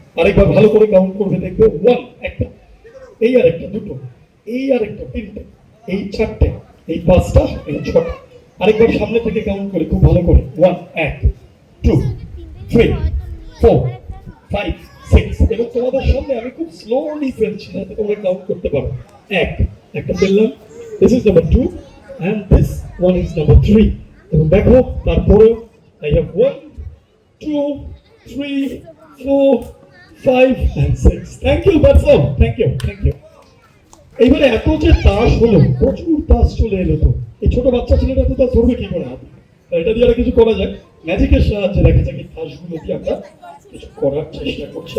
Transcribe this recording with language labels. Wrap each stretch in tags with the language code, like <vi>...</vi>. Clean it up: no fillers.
<bn>আরেকবার ভালো করে কাউন্ট করবে, দেখবে 1 একটা, এই আর একটা, দুটো, এই আর একটা, 3টে, এই 4টে, এই 5টা, এই 6টা। আরেকবার সামনে থেকে কাউন্ট করে খুব ভালো করে, 1, 2, 3, 4, 5, 6, এবং তোমাদের সামনে আমি খুব স্লোলি ফেলছি যাতে তোমরা কাউন্ট করতে পারো। একটা ফেললাম,</bn> <en>this is number 2 and this one is number 3,</en> <bn>এবং দেখো তারপরে</bn> <en>I have 1, 2, 3, 4, 5 and 6। Thank you, that's all, thank you.</en> <bn>এইবারে এত যে তাস হলো, প্রচুর তাস চলে এলো, তো এই ছোট বাচ্চা ছেলেটা তো তাস ধরবে কি করে হাতে? এটা দিয়ে আর কিছু করা যাক, ম্যাজিকের সাহায্যে দেখা যাক এই তাসগুলো দিয়ে আমরা কিছু করার চেষ্টা করছি।</bn>